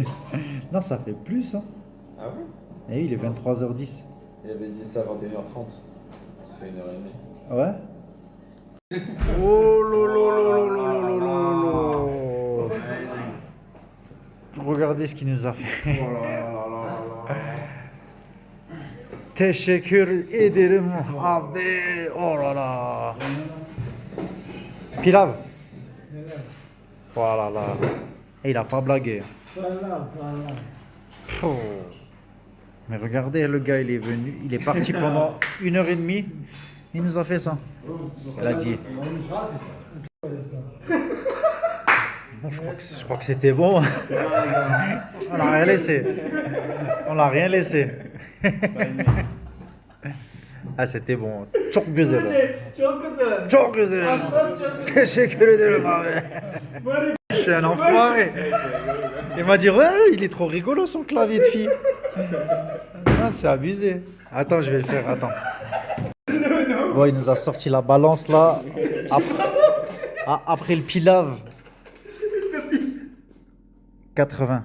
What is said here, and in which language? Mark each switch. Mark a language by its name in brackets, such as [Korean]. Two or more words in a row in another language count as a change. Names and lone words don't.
[French] Non, ça fait plus. Hein. Ah oui? Et il est 23h10. Il avait dit ça à 21h30. Ça fait 1h30. Ouais. Oh lolo. Regardez ce qu'il nous a fait. [Turkish] Teşekkür ederim abi. [French] Oh là là. Pilav. Voilà là. Et il a pas blagué. Oh. Mais regardez, le gars, il est venu, il est parti pendant 1h30. Il nous a fait ça. Il a dit. Bon, je crois que c'était bon. On n'a rien laissé. On n'a rien laissé. Ah, c'était bon. [Turkish] Çok güzel. Çok güzel. Çok güzel. Teşekkür ederim abi. [French] C'est un enfoiré. Il m'a dit, ouais, il est trop rigolo son clavier de fille. Ah, c'est abusé. Attends, je vais le faire, attends. Bon, il nous a sorti la balance là. Après le pilav. 80.